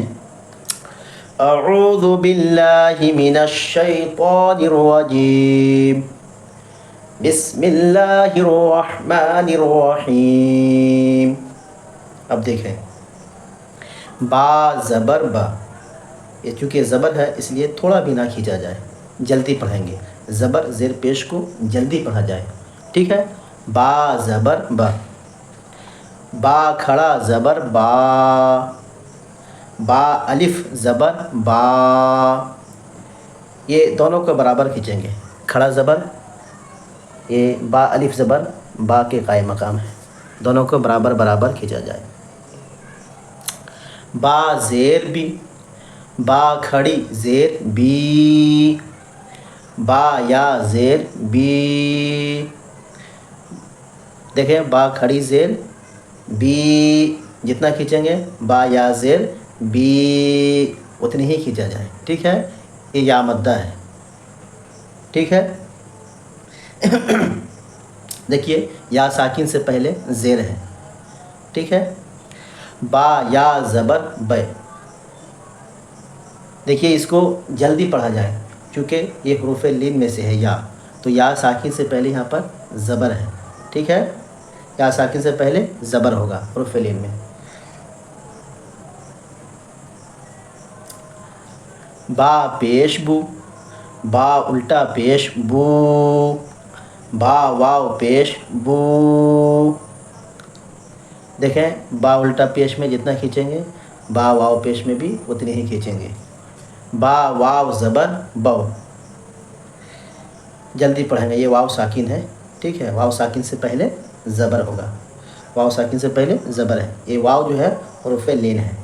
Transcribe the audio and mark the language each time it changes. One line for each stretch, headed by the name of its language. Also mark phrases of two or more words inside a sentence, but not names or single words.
Arabic: اعوذ باللہ من الشیطان الرجیم، بسم اللہ الرحمن الرحیم۔
Urdu: اب دیکھیں، با زبر با، یہ چونکہ زبر ہے اس لیے تھوڑا بھی نہ کھینچا جائے، جلدی پڑھیں گے۔ زبر زیر پیش کو جلدی پڑھا جائے، ٹھیک ہے؟ با زبر با، با کھڑا زبر با، با الف زبر با، یہ دونوں کو برابر کھینچیں گے۔ کھڑا زبر، یہ با الف زبر با کے قائم مقام ہے، دونوں کو برابر برابر کھینچا جائے۔ با زیر بی، با کھڑی زیر بی، با یا زیر بی۔ دیکھیں، با کھڑی زیر بی جتنا کھینچیں گے، با یا زیر بی اتنی ہی کھینچا جائے، ٹھیک ہے؟ یہ یا مدہ ہے، ٹھیک ہے؟ دیکھیے، یا ساکن سے پہلے زیر ہے، ٹھیک ہے؟ با یا زبر بے، دیکھیے اس کو جلدی پڑھا جائے چونکہ یہ حروف لین میں سے ہے یا، تو یا ساکن سے پہلے یہاں پر زبر ہے، ٹھیک ہے؟ یا ساکن سے پہلے زبر ہوگا حروف لین میں۔ با پیش بو، با الٹا پیش بو، با واو پیش بو۔ دیکھیں، با الٹا پیش میں جتنا کھینچیں گے، با واو پیش میں بھی اتنی ہی کھینچیں گے۔ با واو زبر بو، جلدی پڑھیں گے، یہ واو ساکن ہے، ٹھیک ہے؟ واو ساکن سے پہلے زبر ہوگا، واو ساکن سے پہلے زبر ہے، یہ واو جو ہے حروف لین ہے۔